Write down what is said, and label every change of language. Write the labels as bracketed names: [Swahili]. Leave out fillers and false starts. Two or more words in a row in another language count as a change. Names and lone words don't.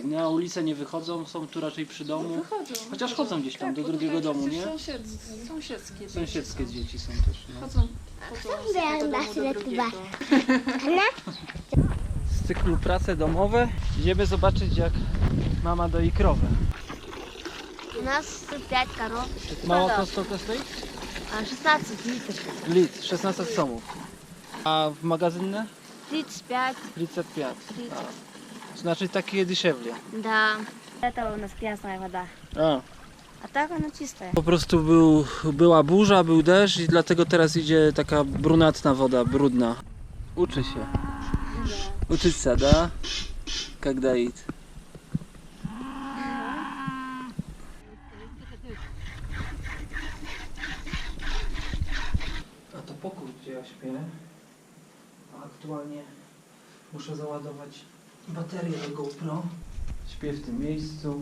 [Polish] Na ulicę nie wychodzą, są tu raczej przy domu. Wychodzą. Chociaż chodzą gdzieś tam do drugiego domu, nie? Sąsiedzkie. Sąsiedzkie dzieci są też. No. Chodzą z jednego domu do drugiego. Z cyklu prace domowe idziemy zobaczyć, jak mama doi krowę. [Russian] У нас 5 коров. Молоко сколько стоит? 16 литров. Litr, 16 сомов. A w magazynne? 35. 35. 30. Значит, такие дешевле. Да. Это у нас грязная вода. А так она чистая. [Polish] Po prostu była burza, był deszcz i dlatego teraz idzie taka brunatna woda, brudna. Uczy się. Uczyться, [Russian] да? Как доить. [Polish] A to pokój, gdzie ja śpię. A aktualnie muszę załadować baterię do GoPro. Śpię w tym miejscu.